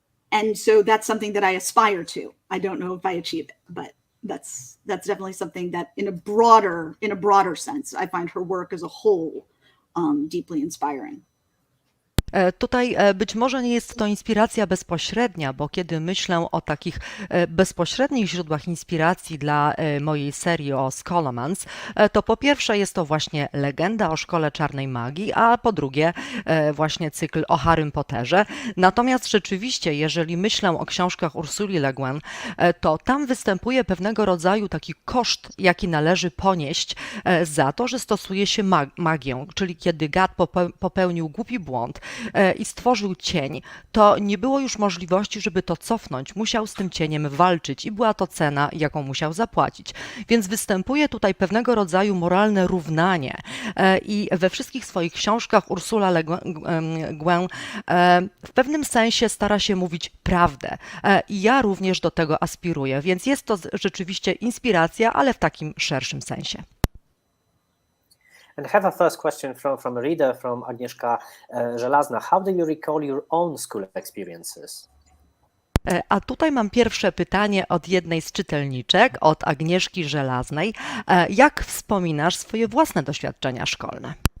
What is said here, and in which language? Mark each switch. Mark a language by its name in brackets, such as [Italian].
[English] And so that's something that I aspire to. I don't know if I achieve it, but that's definitely something that in a broader sense, I find her work as a whole deeply inspiring. [Polish] Tutaj być może nie jest to inspiracja bezpośrednia, bo kiedy myślę o takich bezpośrednich źródłach inspiracji dla mojej serii o Scholomance, to po pierwsze jest to właśnie legenda o Szkole Czarnej Magii, a po drugie właśnie cykl o Harrym Potterze. Natomiast rzeczywiście, jeżeli myślę o książkach Ursuli Le Guin, to tam występuje pewnego rodzaju taki koszt, jaki należy ponieść za to, że stosuje się magię, czyli kiedy Gad popełnił głupi błąd i stworzył cień, to nie było już możliwości, żeby to cofnąć. Musiał z tym cieniem walczyć i była to cena, jaką musiał zapłacić. Więc występuje tutaj pewnego rodzaju moralne równanie i we wszystkich swoich książkach Ursula Le Guin w pewnym sensie stara się mówić prawdę i ja również do tego aspiruję, więc jest to rzeczywiście inspiracja, ale w takim szerszym sensie. [English] And I have a first question from a reader, from Agnieszka Żelazna. How do you recall your own school experiences? [Polish] A tutaj mam pierwsze pytanie od jednej z czytelniczek, od Agnieszki Żelaznej. Jak wspominasz swoje własne doświadczenia szkolne?